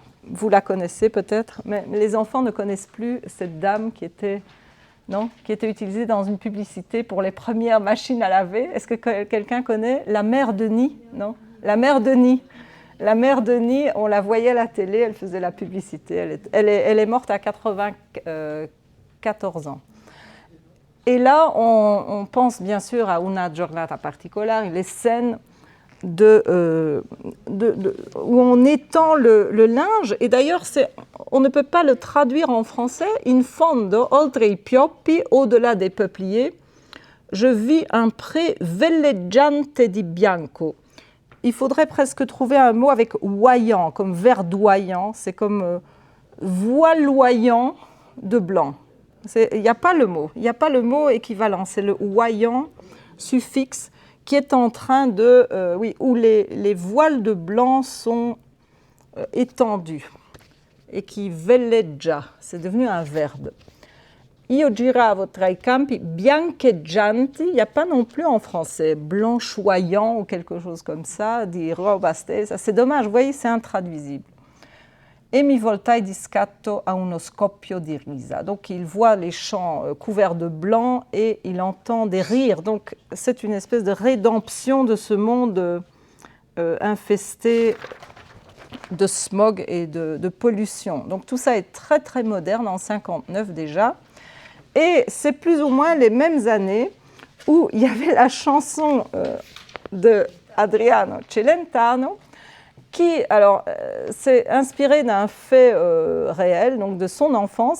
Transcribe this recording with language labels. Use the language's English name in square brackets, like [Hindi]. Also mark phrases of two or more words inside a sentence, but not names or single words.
[French] Vous la connaissez peut-être, mais les enfants ne connaissent plus cette dame qui était utilisée dans une publicité pour les premières machines à laver. Est-ce que quelqu'un connaît la mère Denis ? Non ? La mère Denis. La mère Denis, on la voyait à la télé, elle faisait la publicité. Elle est morte à 94 ans. Et là, on pense bien sûr à Una giornata particolare, les scènes où on étend le linge, et d'ailleurs on ne peut pas le traduire en français. [Italian] In fondo, oltre i pioppi, [French] au-delà des peupliers, je vis un pré [Italian] velleggiante di bianco. [French] Il faudrait presque trouver un mot avec oillant, comme verdoyant, c'est comme voiloyant de blanc. Il n'y a pas le mot, équivalent, c'est le oillant suffixe qui est en train de, où les voiles de blanc sont étendus et qui velleggia, c'est devenu un verbe. [Italian] Io giravo tra i campi biancheggianti, [French] il n'y a pas non plus en français, blanchoyant ou quelque chose comme ça, [Italian] di roba stesa, [French] c'est dommage, vous voyez, c'est intraduisible. [Italian] E mi voltai di scatto a uno scoppio di risa. [French] Donc il voit les champs couverts de blanc et il entend des rires. Donc c'est une espèce de rédemption de ce monde infesté de smog et de pollution. Donc tout ça est très très moderne, en 1959 déjà. Et c'est plus ou moins les mêmes années où il y avait la chanson de Adriano Celentano, qui, alors, s'est inspiré d'un fait réel, donc de son enfance.